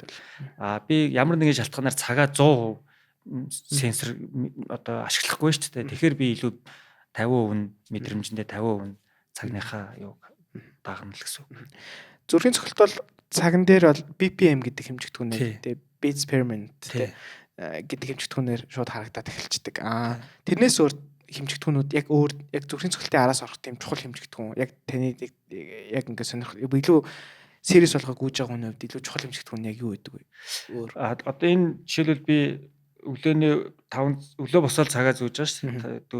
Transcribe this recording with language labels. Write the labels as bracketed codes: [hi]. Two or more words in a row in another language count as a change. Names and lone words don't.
[mn] Би ямар нэгэн шалтгаанаар цагаа 100% сенсор одоо ашиглахгүй шүү дээ. Тэгэхээр би илүү 50% мэдрэмжэндээ 50% цагныхаа юу дагна л гэсэн. Зүрхийн цохилт бол цаган дээр бол BPM гэдэг хэмжигдэхүүнээр тий [en] beats per minute [mn] тий гэдэг хэмжигдэхүүнээр шууд харагдаад эхэлждэг. Тэрнээс өөр хэмжигдэхүүнүүд яг өөр яг зүрхийн цохилтын араас орох тийм чухал хэмжигдэхүүн яг таны яг ингээд сонирх илүү сервис болгоо гүйж байгаа хүний хувьд илүү чухал хэмжигдэхүүн яг юу гэдэг вэ? Өөр одоо энэ жишээлбэл би өглөө босоод цагаа зүүж байгаа шүү дээ.